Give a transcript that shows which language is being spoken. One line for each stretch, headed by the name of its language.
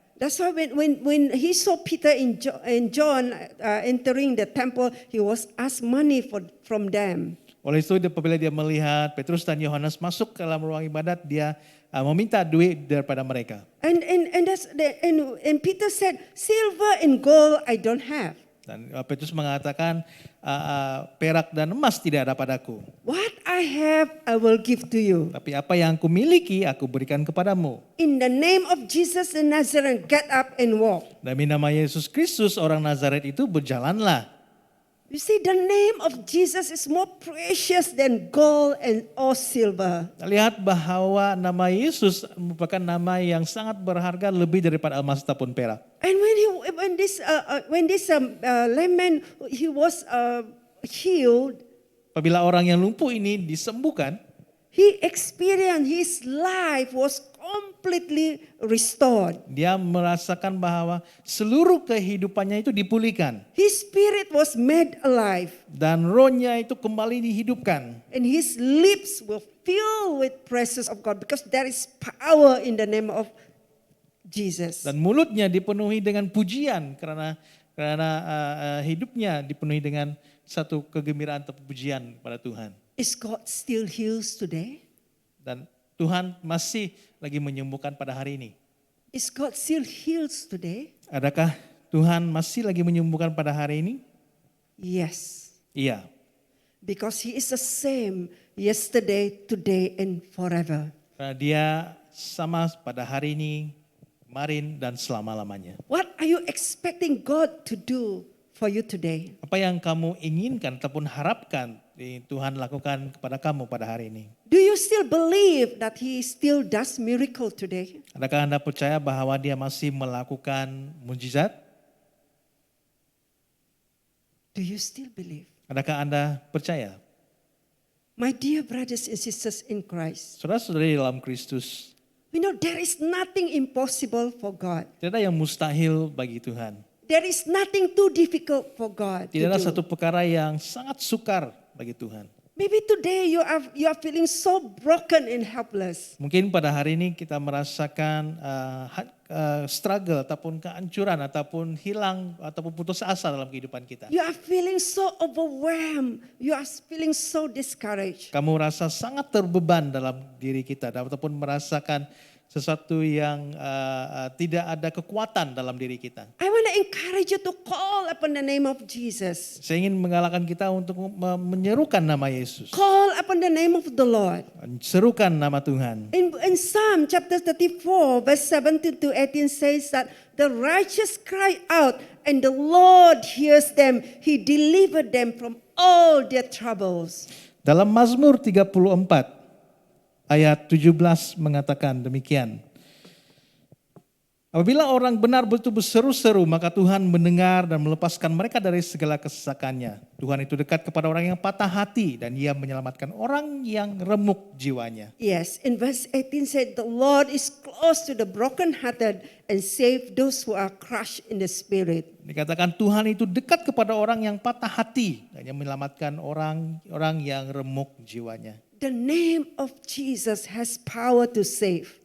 English: That's why when he saw Peter and John entering the temple, he was asked money from them.
Malay: Oleh itu apabila dia melihat Petrus dan Yohanes masuk ke dalam ruang ibadat, dia meminta duit daripada mereka.
English: And Peter said, "Silver and gold I don't have.
Malay: Dan Petrus mengatakan, perak dan emas tidak ada padaku.
English: What I have I will give to you.
Malay: Tapi apa yang aku miliki aku berikan kepadamu.
English: In the name of Jesus the Nazarene, get up and walk."
Malay: Demi nama Yesus Kristus orang Nazaret itu berjalanlah.
English: You see, the name of Jesus is more precious than gold and or silver.
Malay: Lihat bahwa nama Yesus merupakan nama yang sangat berharga lebih daripada emas ataupun perak.
English: And when this lame man he was healed,
Malay: Apabila orang yang lumpuh ini disembuhkan,
English: he experienced his life was completely restored.
Malay: dia merasakan bahwa seluruh kehidupannya itu dipulihkan.
English: His spirit was made alive.
Malay: Dan rohnya itu kembali dihidupkan.
English: And his lips were filled with praises of God because there is power in the name of Jesus.
Malay: Dan mulutnya dipenuhi dengan pujian karena hidupnya dipenuhi dengan satu kegembiraan atau pujian pada Tuhan.
English: Is God still heals today?
Malay: Dan Tuhan masih lagi menyembuhkan pada hari ini.
English: Is God still heals today?
Malay: Adakah Tuhan masih lagi menyembuhkan pada hari ini?
English: Yes.
Malay: Iya.
English: Because he is the same yesterday, today, and forever.
Malay: Karena dia sama pada hari ini, kemarin, dan selama-lamanya.
English: What are you expecting God to do for you today?
Malay: Apa yang kamu inginkan ataupun harapkan Tuhan lakukan kepada kamu pada hari ini?
English: Do you still believe that he still does miracle today?
Malay: Adakah Anda percaya bahwa dia masih melakukan mujizat?
English: Do you still believe?
Malay: Adakah Anda percaya?
English: My dear brothers and sisters in Christ,
Malay: Saudara-saudari dalam Kristus,
English: we know there is nothing impossible for God.
Malay: tidak ada yang mustahil bagi Tuhan.
English: There is nothing too difficult for God
Malay: Tidak ada
English: to
Malay: satu
English: do.
Malay: perkara yang sangat sukar bagi Tuhan.
English: Maybe today you are feeling so broken and helpless.
Malay: Mungkin pada hari ini kita merasakan struggle ataupun kehancuran ataupun hilang ataupun putus asa dalam kehidupan kita.
English: You are feeling so overwhelmed. You are feeling so discouraged.
Malay: Kamu rasa sangat terbeban dalam diri kita ataupun merasakan sesuatu yang tidak ada kekuatan dalam diri kita.
English: I want to encourage you to call upon the name of Jesus.
Malay: Saya ingin menggalakkan kita untuk menyerukan nama Yesus.
English: Call upon the name of the Lord.
Malay: Serukan nama Tuhan.
English: In Psalm chapter 34 verse 17 to 18 says that the righteous cry out and the Lord hears them. He delivered them from all their troubles.
Malay: Dalam Mazmur 34 ayat 17 mengatakan demikian. Apabila orang benar betul berseru-seru, maka Tuhan mendengar dan melepaskan mereka dari segala kesesakannya. Tuhan itu dekat kepada orang yang patah hati dan ia menyelamatkan orang yang remuk jiwanya.
English: Yes, in verse 18 said, the Lord is close to the brokenhearted and save those who are crushed in the spirit.
Malay: Dikatakan Tuhan itu dekat kepada orang yang patah hati dan ia menyelamatkan orang yang remuk jiwanya.
English: The name of Jesus has power to save.